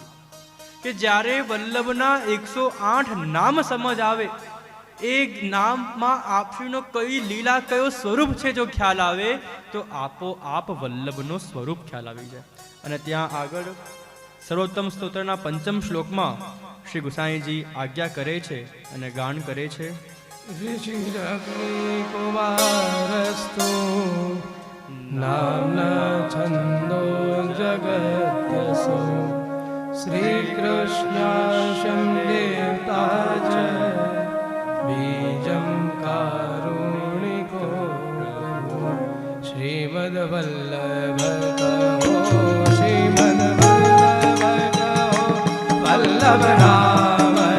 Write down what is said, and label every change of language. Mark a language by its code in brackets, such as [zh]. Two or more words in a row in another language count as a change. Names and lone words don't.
[gu] કે જ્યારે વલ્લભના 108 નામ સમજ આવે, એ નામમાં આપશ્રીનો કઈ લીલા, કયો સ્વરૂપ છે જો ખ્યાલ આવે, તો આપોઆપ વલ્લભનો સ્વરૂપ ખ્યાલ આવી જાય. અને ત્યાં આગળ સર્વોત્તમ સ્તોત્રના 5મ શ્લોકમાં શ્રી ગુસાઈજી આજ્ઞા કરે છે અને ગાન કરે છે. [sa] ऋषिरग्निकुमारस्तु नाम्ना छन्दो जगत्यसो श्रीकृष्णाशं देवता च बीजं कारुणिको [hi] श्रीमद्वल्लभ कहो, श्रीमद्वल्लभ कहो, वल्लभ नाम